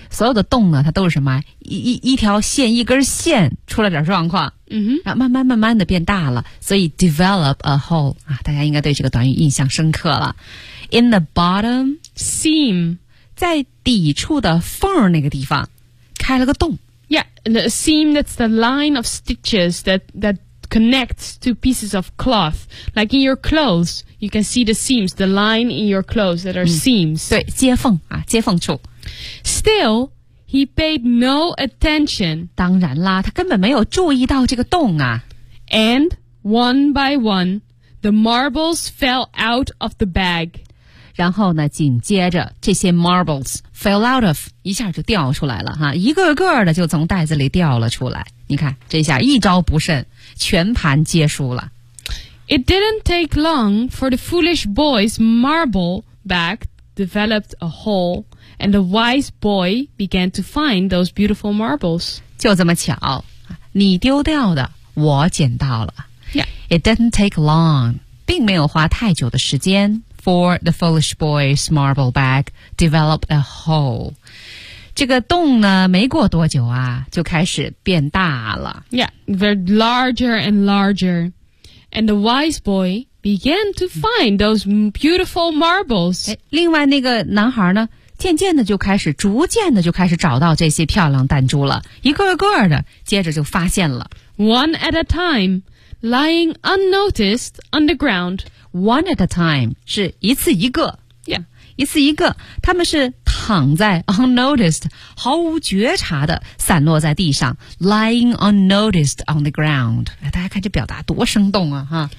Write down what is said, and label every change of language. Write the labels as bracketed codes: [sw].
[zh] 所有的洞呢它都是什么 一条线一根线出了点状况、 [en] mm-hmm. [zh] 然后慢慢慢慢的变大了所以 [en] develop a hole、 [zh] 啊、大家应该对这个短语印象深刻了 [en] in the bottom seam [zh] 在底处的缝那个地方开了个洞 [en] yeah, the seam that's the line of stitches thatconnects to pieces of cloth. Like in your clothes, you can see the seams, the line in your clothes that are、嗯、seams. [zh] 对接缝啊接缝处。 [en] Still, he paid no attention. [zh] 当然啦他根本没有注意到这个洞啊。 [en] And one by one, the marbles fell out of the bag. [zh] 然后呢紧接着这些 [en] marbles fell out of, [zh] 一下就掉出来了哈一个个的就从袋子里掉了出来。你看这下一招不慎。全盘皆输了。 [en] It didn't take long for the foolish boy's marble bag developed a hole, and the wise boy began to find those beautiful marbles. [zh] 就这么巧，你丢掉的，我捡到了。 [en] Yeah. It didn't take long, [zh] 并没有花太久的时间 [en] for the foolish boy's marble bag developed a hole. [zh] 这个洞呢没过多久啊就开始变大了。 [en] Yeah, they're larger and larger. And the wise boy began to find those beautiful marbles. [zh] 另外那个男孩呢逐渐的就开始找到这些漂亮弹珠了。一个个的接着就发现了。 [en] One at a time, lying unnoticed on the ground. One at a time, [zh] 是一次一个。 [en] Yeah. [zh] 一次一个他们是躺在 unnoticed 毫无觉察的散落在地上 [en] lying unnoticed on the ground [zh] 大家看这表达多生动啊哈